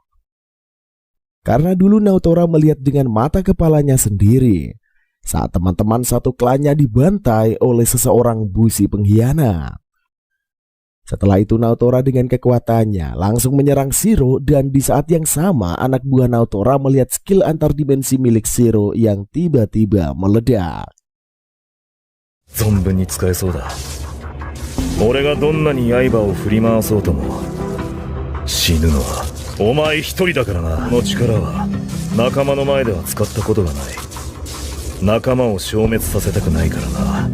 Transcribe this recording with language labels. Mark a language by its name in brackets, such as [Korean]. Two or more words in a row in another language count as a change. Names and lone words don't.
[Indonesian] Karena dulu Naotora melihat dengan mata kepalanya sendiri saat teman-teman satu klannya dibantai oleh seseorang busi pengkhianat. Setelah itu Naotora dengan kekuatannya langsung menyerang Shiro, dan di saat yang sama anak buah Naotora melihat skill antar dimensi milik Shiro yang tiba-tiba meledak. [Japanese] 存分に使えそうだ。俺がどんなに刃を振り回そうとも死ぬのはお前一人だからな。この力は仲間の前では使ったことがない。仲間を消滅させたくないからな。